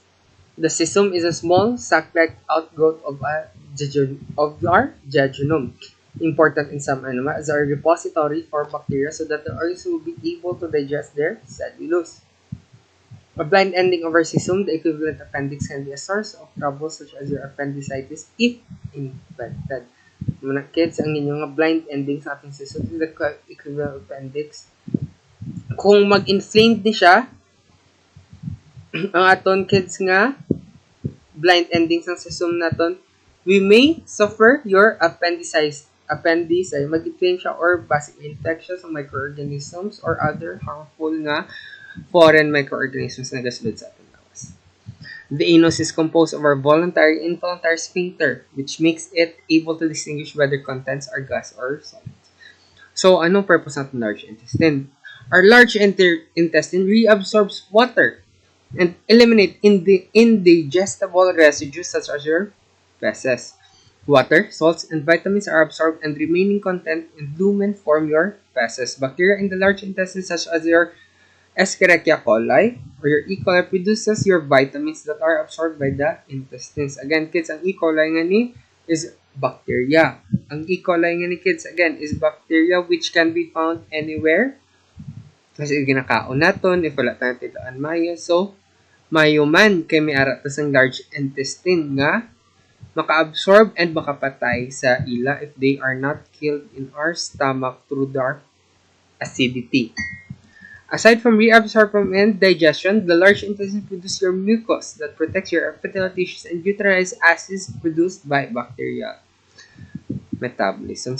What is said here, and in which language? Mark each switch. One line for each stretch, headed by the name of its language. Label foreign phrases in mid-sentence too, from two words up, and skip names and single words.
English: The cecum is a small sac-like outgrowth of our jejunum, important in some animals as a repository for bacteria so that the organisms will be able to digest their cellulose. A blind ending of our cecum, the equivalent appendix, can be a source of trouble such as your appendicitis if infected. Mga kids,
Hiligaynon: ang inyong nga
English: blind ending
Hiligaynon: sa ating
English: system is the equivalent appendix.
Hiligaynon: Kung mag-inflamed ni siya, ang aton kids nga
English: blind endings
Hiligaynon: ng system naton,
English: we may suffer your appendicitis,
Hiligaynon: mag-inflame siya
English: or basic infections of microorganisms or other harmful nga foreign microorganisms
Hiligaynon: na gasulod sa ating lawas.
English: The anus is composed of our voluntary and involuntary sphincter, which makes it able to distinguish whether contents are gas or solids. So,
Filipino: anong purpose ng large intestine?
English: Our large intestine reabsorbs water and eliminate indigestible residues such as your feces. Water, salts, and vitamins are absorbed and remaining content in lumen form your feces. Bacteria in the large intestine such as your Escherichia coli or your E. coli produces your vitamins that are absorbed by the intestines. Again, kids,
Hiligaynon: ang E. coli nga ni is bacteria. Ang E.
English: coli
Hiligaynon: nga ni
English: kids, again, is bacteria which can be found anywhere.
Hiligaynon: Kasi ginakaon naton, if wala tayong tilaan mayo. So, mayo man kay may ara tas ang large intestine nga maka-absorb and makapatay sa ila
English: if they are not killed in our stomach through dark acidity. Aside from reabsorption and digestion, the large intestine produces your mucus that protects your epithelial tissues and neutralizes acids produced by bacterial metabolism.